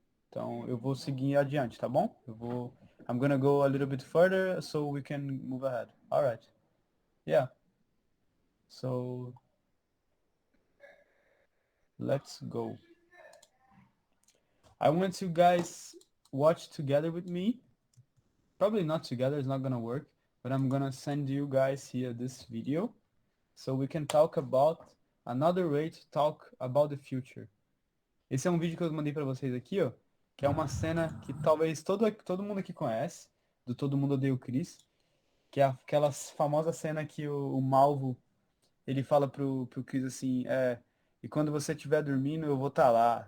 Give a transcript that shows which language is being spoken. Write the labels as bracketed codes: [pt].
[pt] Então, eu vou seguir adiante, tá bom? [en] I'm gonna go a little bit further so we can move ahead. All right. Yeah. So, let's go. I want you guys watch together with me. Probably not together, it's not gonna work, but I'm gonna send you guys here this video so we can talk about another way to talk about the future. [pt] Esse é um vídeo que eu mandei pra vocês aqui, ó, que é uma cena que talvez todo mundo aqui conhece, do Todo Mundo Odeia o Chris, que é aquela famosa cena que o Malvo, ele fala pro Chris assim, e quando você estiver dormindo, eu vou estar lá.